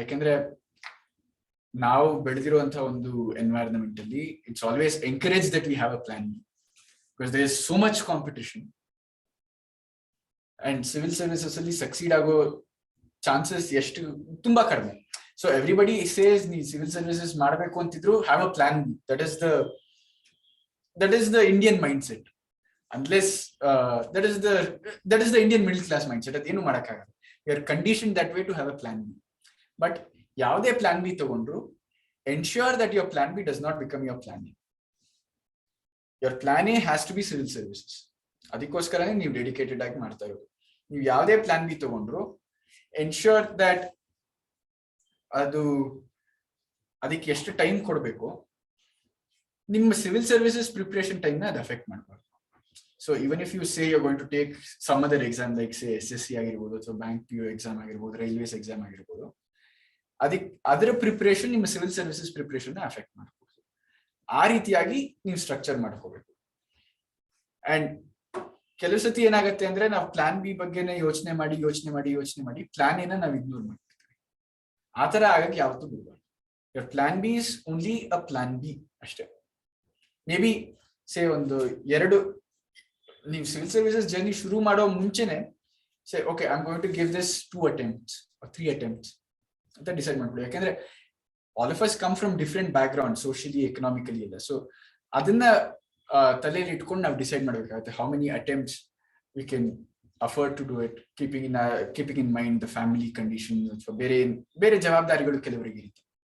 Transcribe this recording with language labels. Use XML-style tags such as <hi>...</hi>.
<kn>ಯಾಕೆಂದ್ರೆ ನಾವು ಬೆಳೆದಿರುವಂತಹ ಒಂದು</kn> <en>environment ಅಲ್ಲಿ it's always encourage that we have a plan B, because there is so much competition and civil services</en> <kn>ಅಲ್ಲಿ succeed ಆಗೋ chances ಎಷ್ಟು ತುಂಬಾ ಕಡಿಮೆ.</kn> <en>so everybody says</en> <kn>ನೀ ಸಿವಿಲ್ ಸರ್ವಿಸಸ್ ಮಾಡಬೇಕು ಅಂತಿದ್ರು</kn> <en>Have a plan B. That is the Indian mindset. Unless that is the Indian middle class mindset.</en> <kn>ಅದೇನು ಮಾಡಕ್ಕಾಗಲ್ಲ.</kn> <en>We are conditioned that way to have a plan B. But</en> <kn>ಯಾವುದೇ plan B ತಗೊಂಡ್ರು</kn> <en>ensure that your plan B does not become your plan A. Your plan A has to be civil services.</en> <kn>ಅದಕ್ಕೋಸ್ಕರನೇ ನೀವು dedicated ಆಗಿ ಮಾಡ್ತಾ ಇರೋದು. ನೀವು ಯಾವುದೇ plan B ತಗೊಂಡ್ರು</kn> <en>ensure that</en> <kn>ಅದಕ್ಕೆ ಎಷ್ಟು ಟೈಮ್ ಕೊಡಬೇಕು, ನಿಮ್ಮ ಸಿವಿಲ್ ಸರ್ವಿಸಸ್ ಪ್ರಿಪರೇಷನ್ ಟೈಮ್ ನ ಅದು ಅಫೆಕ್ಟ್ ಮಾಡಬಾರ್ದು.</kn> <en>So even if you say you're going to take some other exam like say SSC</en> <kn>ಆಗಿರಬಹುದು ಅಥವಾ ಬ್ಯಾಂಕ್ PO ಎಕ್ಸಾಮ್ ಆಗಿರಬಹುದು, ರೈಲ್ವೇಸ್ ಎಕ್ಸಾಮ್ ಆಗಿರಬಹುದು, ಅದರ ಪ್ರಿಪರೇಷನ್ ನಿಮ್ಮ ಸಿವಿಲ್ ಸರ್ವಿಸಸ್ ಪ್ರಿಪರೇಷನ್ ನ ಅಫೆಕ್ಟ್ ಮಾಡಬಹುದು. ಆ ರೀತಿಯಾಗಿ ನೀವು ಸ್ಟ್ರಕ್ಚರ್ ಮಾಡ್ಕೋಬೇಕು. ಅಂಡ್ ಕೆಲವು ಸತಿ ಏನಾಗುತ್ತೆ ಅಂದ್ರೆ ನಾವು ಪ್ಲಾನ್ ಬಿ ಬಗ್ಗೆನೇ ಯೋಚನೆ ಮಾಡಿ ಪ್ಲಾನ್ ಏನ ನಾವು ಇಗ್ನೋರ್ ಮಾಡ್ತೀವಿ. ಆ ತರ ಆಗಕ್ಕೆ ಯಾವತ್ತೂ ಬಿಡಬಾರ್ದು.</kn> <en>your plan B is only a plan B</en> <kn>ಅಷ್ಟೇ.</kn> <en>maybe say</en> <kn>ಒಂದು ನೀವು ಸಿವಿಲ್ ಸರ್ವಿಸಸ್ ಜರ್ನಿ ಶುರು ಮಾಡೋ ಮುಂಚೆನೆ</kn> <en>say okay I am going to give this 2 attempts or 3 attempts</en> <kn>ಅಂತ ಡಿಸೈಡ್ ಮಾಡ್ಕೊಳ್ಳಿ. ಯಾಕಂದ್ರೆ</kn> <en>All of us come from different background, socially economically ಎಲ್ಲ.</en> <kn>ಸೊ ಅದನ್ನ ತಲೆಯಲ್ಲಿ ಇಟ್ಕೊಂಡು ನಾವು ಡಿಸೈಡ್ ಮಾಡ್ಬೇಕಾಗುತ್ತೆ</kn> <en>how many attempts we can afford to do it, keeping in mind the family condition</en> <kn>ಅಥವಾ ಬೇರೆ ಜವಾಬ್ದಾರಿಗಳು ಕೆಲವರಿಗೆ ಇರುತ್ತೆ.</kn>